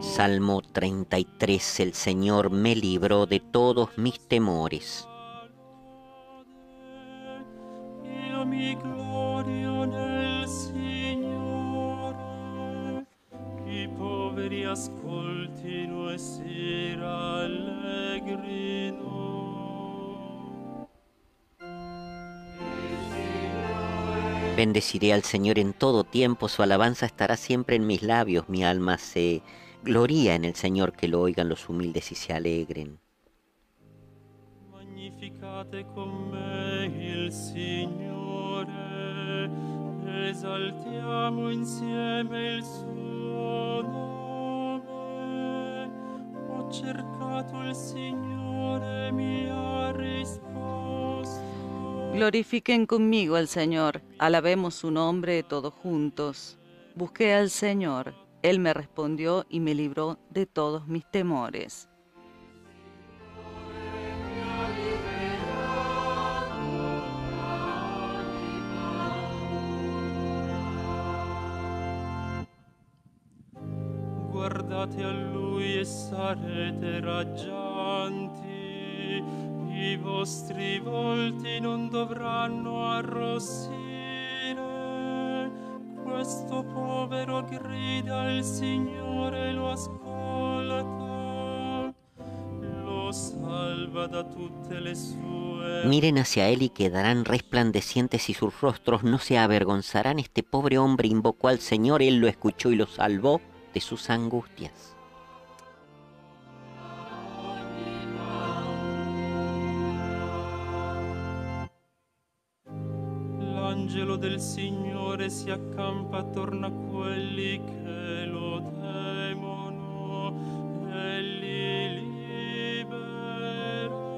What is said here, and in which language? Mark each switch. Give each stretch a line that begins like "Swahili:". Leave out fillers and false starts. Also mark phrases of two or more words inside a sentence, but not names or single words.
Spanish: Salmo 33. El Señor me libró de todos mis temores.
Italian: Io mi glorio nel Signore. I poveri ascoltino e si rallegrino.
Spanish: Bendeciré al Señor en todo tiempo, su alabanza estará siempre en mis labios. Mi alma se gloria en el Señor, que lo oigan los humildes y se alegren.
Italian: Magnificate con me il Signore, esaltiamo insieme il suo nome. Ho cercato il Signore, mi ha risposto.
Spanish: Glorifiquen conmigo al Señor, alabemos su nombre todos juntos. Busqué al Señor, Él me respondió y me libró de todos mis temores.
Italian: Guardate a Lui e sarete raggianti. I vostri volti non dovranno arrossire. Questo povero grida al Signore, lo ascolta, lo salva da tutte le sue.
Spanish: Miren hacia Él y quedarán resplandecientes y sus rostros no se avergonzarán. Este pobre hombre invocó al Señor, Él lo escuchó y lo salvó de sus angustias.
Italian: L'angelo del Signore si accampa attorno a quelli che lo temono e li libera.